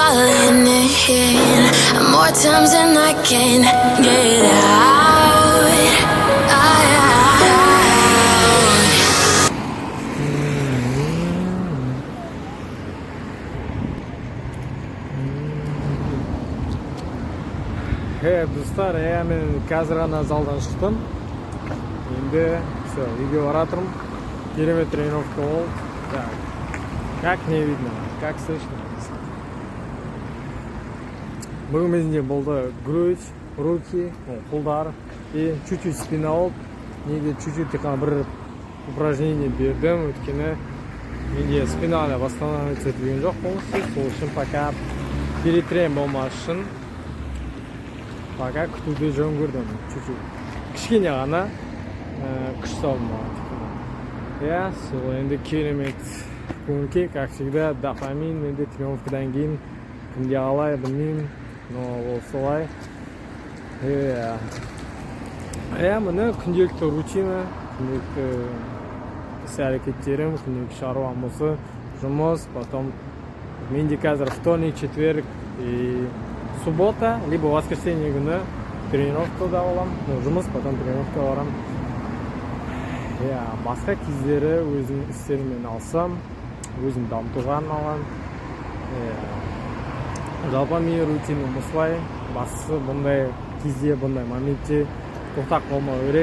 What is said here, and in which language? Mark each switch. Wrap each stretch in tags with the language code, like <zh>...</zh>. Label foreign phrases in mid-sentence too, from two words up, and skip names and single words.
<en>falling in more times than I can get out.</en> <kk>Достар, мен қазір ғана залдан шықтым. Енді все, үйге баратырмын. Керемет тренировка болды.</kk> <ru>Так, как не видно, как слышно.</ru> <kk>Бүгін менде болды</kk> <ru>грудь, руки,</ru> <kk>қолдар</kk> <ru>и чуть-чуть спина</ru> <kk>болды. Неге чуть-чуть қана бір упражнение бердім, өйткені менде спинаны восстанавливать етілген жоқ полностью. Сол үшін</kk> <ru>пока перетрем</ru> <kk>болмас үшін пока күтуді жөн көрдім. Чуть-чуть кішкене ғана күш салдым. Я, сол енді керемет көңіл,</kk> <ru>как всегда,</ru> <kk>дофамин. Енді тренировкадан кейін кімде қалай білмеймін, но ол солай. Міне күнделікті рутина, күнделікті іс-әрекеттерім, күнделікті шаруам осы жұмыс. Потом менде қазір</kk> <ru>вторник, четверг и суббота, либо воскресенье</ru> <kk>күні тренировкада боламын. Жұмыс, потом тренировка барамын. Басқа кездері өзім істеріммен алсам, өзім дамытуға арналған. Жалпы менің рутинім осылай. Бастысы бұндай кезде, бұндай моментте тоқтап қалмау керек.</kk>